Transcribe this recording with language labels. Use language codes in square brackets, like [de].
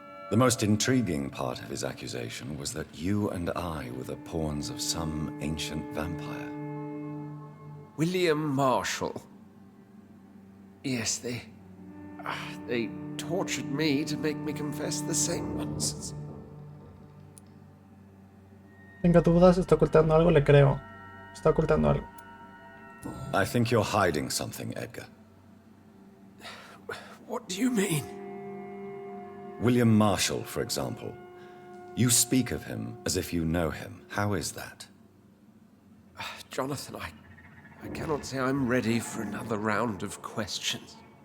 [en] The most intriguing part of his accusation was that you and I were the pawns of some ancient vampire. William Marshall. Yes, they tortured me to make me confess the same nonsense. [es] Tengo dudas, está ocultando algo, le creo. Está ocultando algo. [en] I think you're hiding something, Edgar. What do you mean? William Marshall, for example. You speak of him as if you know him. How is that? Jonathan, I cannot say I'm ready for another round of questions.